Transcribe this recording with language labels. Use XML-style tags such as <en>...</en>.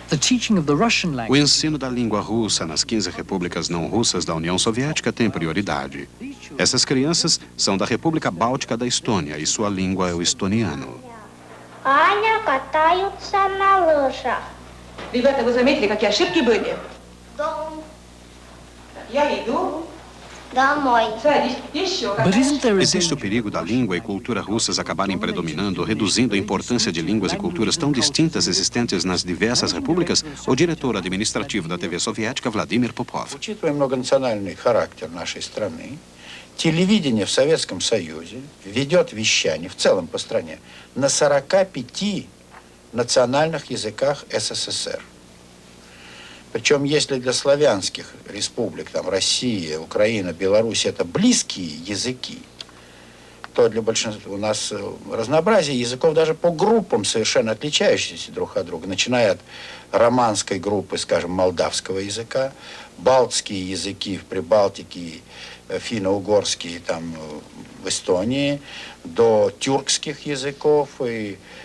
<pt>O ensino da língua russa nas 15 repúblicas não russas da União Soviética tem prioridade. Essas crianças são da República Báltica da Estônia e sua língua é o estoniano.</pt> <ru>Аня катаются на лыжах. Ребята, вы заметили, какие ошибки были? Дом. Я иду. Домой. Садись. Еще.</ru> <pt>Existe o perigo da língua e cultura russas acabarem predominando, reduzindo a importância de línguas e culturas tão distintas existentes nas diversas repúblicas? O diretor administrativo da TV soviética, Vladimir Popov.</pt> <ru>Учитывая многонациональный характер нашей страны, телевидение в Советском Союзе ведет вещание в целом по стране на 45 национальных языках СССР. Причем, если для славянских республик, там, Россия, Украина, Беларусь, это близкие языки, то для большинства у нас разнообразие языков даже по группам совершенно отличающиеся друг от друга, начиная от романской группы, скажем, молдавского языка, балтские языки в Прибалтике, финно-угорские там в Эстонии, до тюркских языков и</ru>